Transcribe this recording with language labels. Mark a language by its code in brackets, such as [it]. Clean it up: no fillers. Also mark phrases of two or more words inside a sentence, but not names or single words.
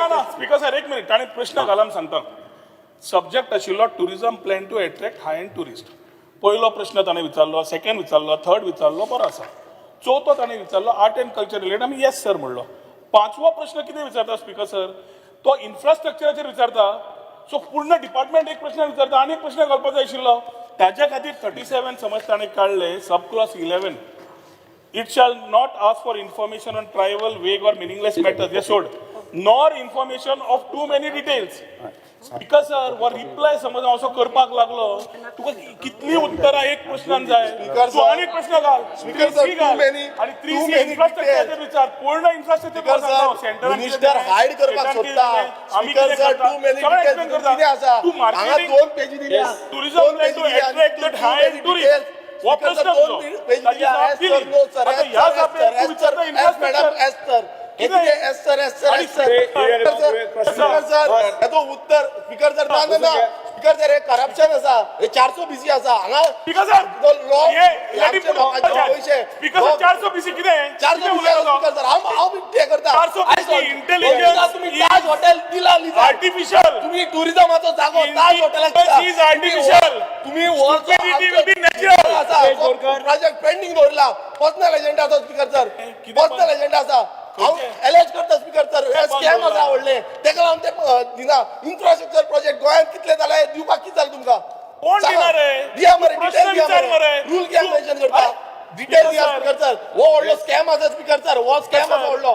[kok] ना [en] Speaker sir [kok] एक मिनिट ताणें प्रश्न घालून सांगता सब्जेक्ट आशिल्लो [en] tourism plan to attract high end tourist [kok] पयलो प्रश्न ताणें विचारलो सेकंड विचारलो थर्ड विचारलो बरो आसा चवथो ताणें विचारलो [en] art and culture related [kok] आमी [en] yes sir [kok] म्हणलो पांचवो प्रश्न कितें विचारता [en] Speaker sir [kok] तो इन्फ्रास्ट्रक्चराचेर विचारता सो पूर्ण डिपार्टमेंट एक प्रश्न विचारता आनी एक प्रश्न घालपाक जाय आशिल्लो ताज्या खातीर 37 समज ताणें काडले [en] sub clause [kok] 11 [en] It shall not ask for information on trivial, vague or meaningless matters. Yes, sir. Nor information of too many details. Because sir, [kok] वर रिप्लाय समज असो करपाक लागलो तुका कितली उत्तरां एक प्रश्नान जाय [en] Speaker [kok] तूं [en] sir. [kok] आनी एक प्रश्न घाल [en] Speaker sir, too many- [kok] आणि [en] too 3C many इन्फ्रास्ट्रक्चर details. [kok] विचार पूर्ण [en] Speaker sir, इन्फ्रास्ट्रक्चर minister hide [kok] करपाक सोदता. [en] Speaker sir, too many details [kok] कितें आसा? तू हांगा [en] मार्केटिंग [kok] 2 पेजी दिल्या. [en] टुरिझम [kok] दोन [en] प्लॅन [kok] पेजी [en] टू [kok] दिल्या आणि [en] अट्रॅक्ट too that high many end tourist details. [kok] हो [en] Speaker sir, [kok] प्रश्न दोन तुझो. पेजी ताची दिल्या. जाप [en] Yes [kok] केली. [en] sir, no sir, [kok] आता [en] yes [kok] ह्या [en] sir, yes [kok] जापेर [en] sir, [kok] तू [en] yes sir, [kok] विचारता [en] yes madam, infrastructure. yes sir. [kok] हे कितें? कितें? [en] Yes sir, yes sir, [kok] आणि [en] yes sir. स्पीकर Speaker sir, Speaker sir, [kok] याचो उत्तर [en] Speaker sir [kok] ना ना [en] Speaker sir [kok] हे करप्शन आसा हे 400 बीसी आसा हांगा [en] Speaker sir [kok] तो लॉ ये लेडी आमच्या लोकांचे पयशे [en] Speaker sir [kok] 400 बीसी कितें 400 बीसी [en] Speaker sir [kok] हांव ते करता [en] 400 BC [kok] आयज [en] intelligence [kok] तुम्ही [en] is [kok] ताज हॉटेल दिला लिजा [en] आर्टिफिशियल [kok] तुम्ही टुरिझमाचो जागो ताज हॉटेलाक दिला. [en] is artificial. [kok] तुम्ही [en] Stupidity will be natural. project pending [kok] दवरला [en] personal agenda [kok] आसा [en] Speaker sir [kok] कितें [en] personal agenda [kok] आसा हांव एलेज करता [en] Speaker sir [kok] हे स्कॅम आसा व्हडले तेका लागून ते दिना [en] infrastructure project [kok] गोंयांत कितले जाले दिवपाक कितें जालें तुमकां कोण दिना रे? दिया मरे प्रश्न डिटेल दिया विचार मरे. रूल कित्याक मेन्शन करता डिटेल दिया [en] Speaker sir [kok] हो व्हडलो स्कॅम आसा [en] Speaker sir [kok] हो स्कॅम आसा व्हडलो